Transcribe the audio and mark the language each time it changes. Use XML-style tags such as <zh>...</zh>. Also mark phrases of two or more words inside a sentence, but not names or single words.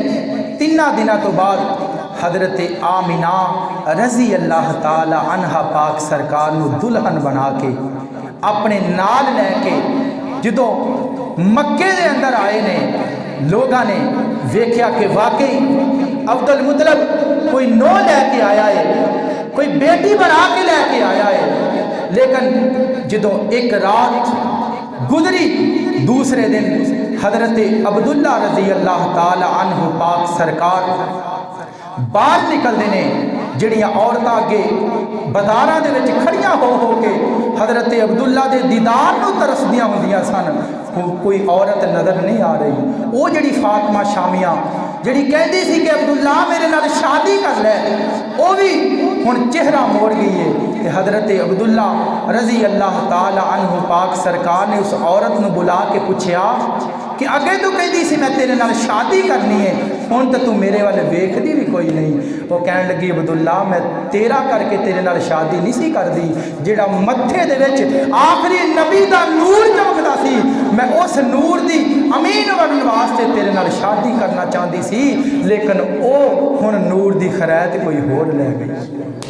<pa>3 دنوں تو بعد حضرت آمنہ</pa> <ar>رضي الله تعالى عنها</ar> <pa>پاک سرکار نوں دلہن بنا کے اپنے نال لیکے جو مکے دے اندر آئے نے، لوگوں نے ویکھیا کہ واقعی عبدالمطلب کوئی نوں لیکے آیا ہے، کوئی بیٹی بنا کے لیکے آیا ہے. لیکن جو ایک رات گزری، دوسرے دن حضرت عبداللہ</pa> <ar>رضي الله تعالى عنه</ar> <pa>پاک سرکار باہر نکلتے نے، جہڑیاں عورتاں اگے بازاراں دے وچ کھڑیاں ہو کے حضرت عبداللہ دے دیدار نوں ترسدیاں ہندیاں سن، کوئی عورت نظر نہیں آ رہی. وو جہڑی فاطمہ شامیہ جہڑی کہتی سی کہ عبداللہ میرے نال شادی کر لے، وو بھی ہن چہرہ موڑ گئی ہے. تے حضرت عبداللہ</pa> <ar>رضي الله تعالى عنه</ar> <pa>پاک سرکار نے اس عورت نوں بلا کے پچھیا کہ اگے توں کہتی سی میں تیرے نال شادی کرنی ہے، ہن تو توں میرے والے ویکھدی بھی کوئی نہیں. وو کہن لگی عبداللہ میں تیرا کرکے تیرے نال شادی نہیں سی کردی، جہڑا متھے دے وچ آخری نبی دا نور چمکدا سی، میں اس نور دی امین بننے واسطے تیرے نال شادی کرنا چاہتی سی، لیکن وو ہن نور دی خیرات کوئی ہور لے گئی.</pa>